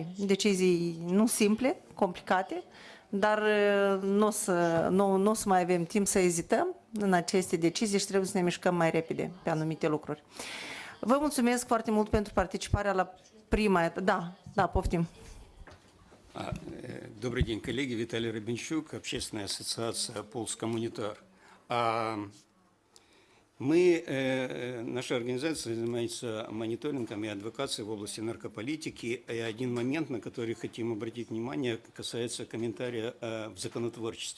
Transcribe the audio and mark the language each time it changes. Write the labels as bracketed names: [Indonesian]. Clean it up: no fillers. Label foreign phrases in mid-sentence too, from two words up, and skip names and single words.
[Romanian] Decizii nu simple, complicate, dar nu o să mai avem timp să ezităm în aceste decizii și trebuie să ne mișcăm mai repede pe anumite lucruri. Vă mulțumesc foarte mult pentru participarea la prima etapă. Da, poftim. [Russian] Добрый день, коллеги. Виталий Рыбинчук, Общественная ассоциация «Полс Коммунитар». Наша организация занимается мониторингом и адвокацией в области наркополитики. И один момент, на который хотим обратить внимание, касается комментария в законотворчестве.